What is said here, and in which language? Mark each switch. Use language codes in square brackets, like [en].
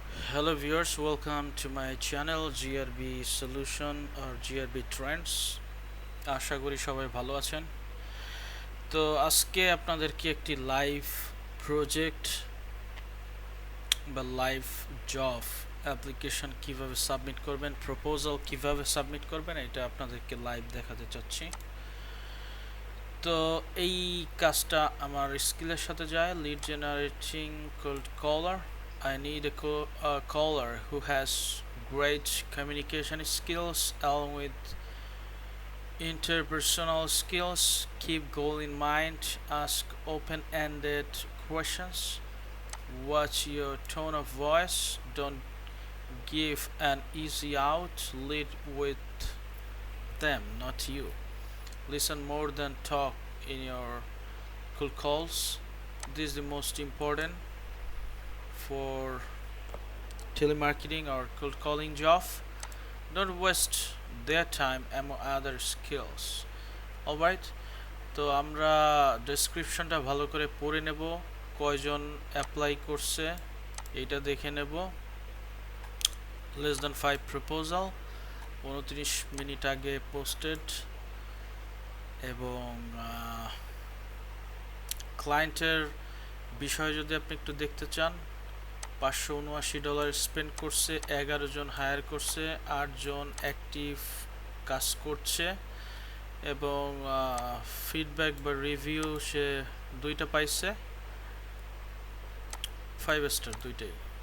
[en] Hello viewers, welcome to my channel GRB Solution or GRB Trends. [bn] আশা করি সবাই ভালো আছেন। তো আজকে আপনাদেরকে একটি লাইভ প্রজেক্ট বা লাইভ জব অ্যাপ্লিকেশন কিভাবে সাবমিট করবেন, প্রপোজাল কিভাবে সাবমিট করবেন এটা আপনাদেরকে লাইভ দেখাতে চাচ্ছি। তো এই কাজটা আমার স্কিলের সাথে যায়, lead generating cold collar. [en] I need a caller who has great communication skills along with interpersonal skills. Keep goal in mind, ask open-ended questions, watch your tone of voice, don't give an easy out, lead with them, not you. Listen more than talk in your cold calls. This is the most important for telemarketing or cold calling job. Don't waste their time among other skills. [bn] Alright, তো আমরা ডেসক্রিপশনটা ভালো করে পড়ে নেব, কয়জন apply করছে এইটা দেখে নেব। less than 5 প্রপোজাল, 29 মিনিট আগে পোস্টেড, এবং ক্লায়েন্টের বিষয় যদি আপনি একটু দেখতে চান, $579 স্পেন্ড করছে, 11 জন হায়ার করছে, 8 জন অ্যাক্টিভ কাজ করছে, এবং ফিডব্যাক বা রিভিউ সে 2টা পাইছে, 5 স্টার 2টাই।